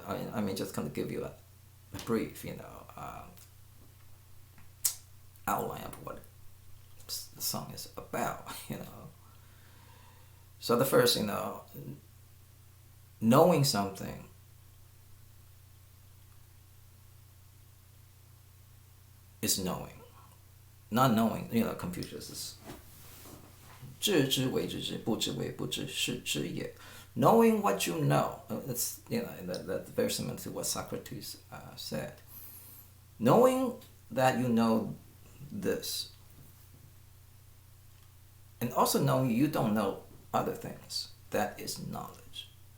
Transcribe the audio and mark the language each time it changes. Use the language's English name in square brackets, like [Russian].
[English] I mean, just kind of give you a brief, outline of what the song is about, So the first, knowing something is knowing. Not knowing, Confucius is [Chinese] 知为知，不知为不知，是知也。 [English] Knowing what you know, that's that's very similar to what Socrates said. Knowing that you know this, and also knowing you don't know other things, that is knowledge.